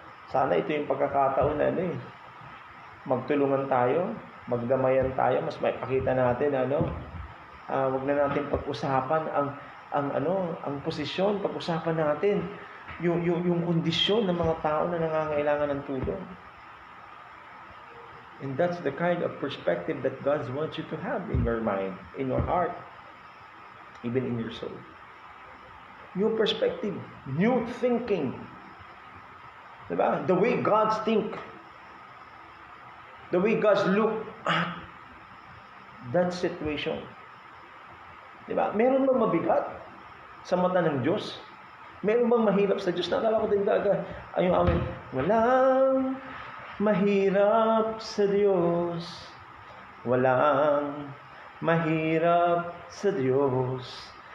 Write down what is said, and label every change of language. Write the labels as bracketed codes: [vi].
[tl] Sana ito yung pagkakataon na magtulungan tayo, magdamayan tayo, mas maipakita natin, wag na natin pag-usapan ang posisyon, pag-usapan natin yung kondisyon ng mga tao na nangangailangan ng tulong. [en] And that's the kind of perspective that God wants you to have in your mind, in your heart, even in your soul. New perspective, new thinking. Diba? The way God think, the way God look at that situation. [tl] Diba? Meron bang mabigat sa mata ng Diyos? Meron bang mahirap sa Diyos? Nakala ko din yung amin, walang mahirap sa Diyos. Walang mahirap sa Diyos.